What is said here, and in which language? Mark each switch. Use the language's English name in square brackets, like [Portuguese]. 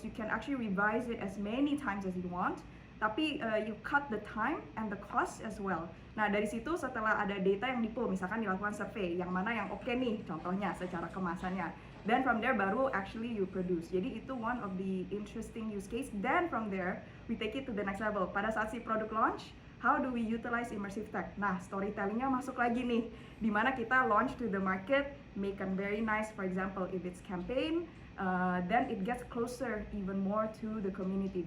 [English] You can actually revise it as many times as you want, tapi you cut the time and the cost as well. [Indonesian] Nah dari situ setelah ada data yang di-pull, misalkan dilakukan survey, yang mana yang oke nih, contohnya secara kemasannya. [English] Then from there baru actually you produce. [Indonesian] Jadi itu [English] one of the interesting use case. Then from there we take it to the next level. [Indonesian] Pada saat si produk launch, [English] how do we utilize immersive tech? [Indonesian] Nah, storytellingnya masuk lagi nih, dimana kita [English] launch to the market, make a very nice, for example, if it's campaign, then it gets closer even more to the community.